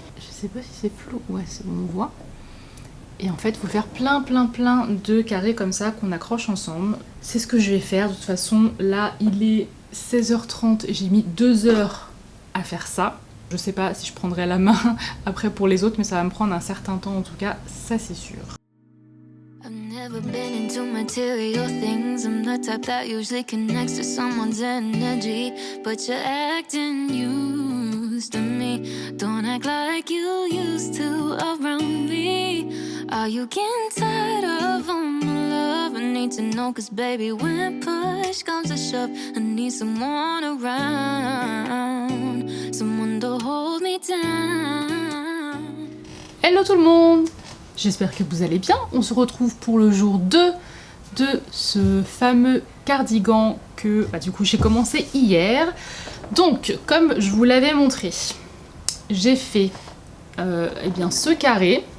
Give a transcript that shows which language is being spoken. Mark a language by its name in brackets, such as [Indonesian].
[French] Je sais pas si c'est flou. Ouais, c'est bon, on voit. Et en fait, il faut faire plein de carrés comme ça qu'on accroche ensemble. C'est ce que je vais faire. De toute façon, là, il est 16h30. J'ai mis 2 heures à faire ça. Je sais pas si je prendrai la main après pour les autres, mais ça va me prendre un certain temps en tout cas, ça c'est sûr. [English] I've never been into material things. I'm the type that usually connects to someone's energy. But you're acting used to me. Don't act like you used to around me. Are you getting tired of all my love? I need to know, cause baby, when push comes to shove, I need someone around, someone to hold me down. [French] Hello tout le monde! J'espère que vous allez bien. On se retrouve pour le jour 2 de ce fameux cardigan que du coup j'ai commencé hier. Donc, comme je vous l'avais montré, j'ai fait eh bien ce carré.